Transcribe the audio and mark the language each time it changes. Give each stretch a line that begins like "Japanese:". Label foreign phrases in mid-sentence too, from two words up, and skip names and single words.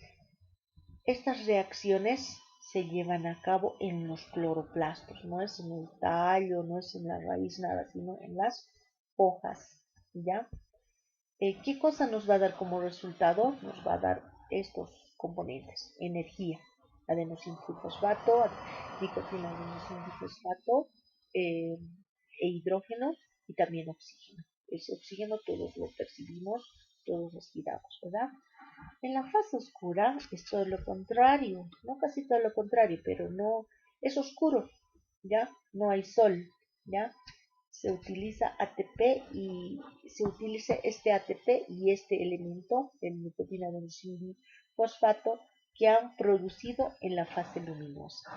Spanish: Estas reacciones se llevan a cabo en los cloroplastos, no es en el tallo, no es en la raíz, nada, sino en las hojas, ¿ya? ¿Qué cosa nos va a dar como resultado? Nos va a dar estos componentes: energía, adenosín-trifosfato, nicotina, adenosín-trifosfato, eh, e hidrógeno, y también oxígeno. Ese oxígeno todos lo percibimos, todos respiramos, ¿verdad? En la fase oscura es todo lo contrario, no casi todo lo contrario, pero no es oscuro, ¿ya? No hay sol, ¿ya? Se utiliza ATP y se utiliza este ATP y este elemento, el nicotina fosfato, que han producido en la fase luminosa.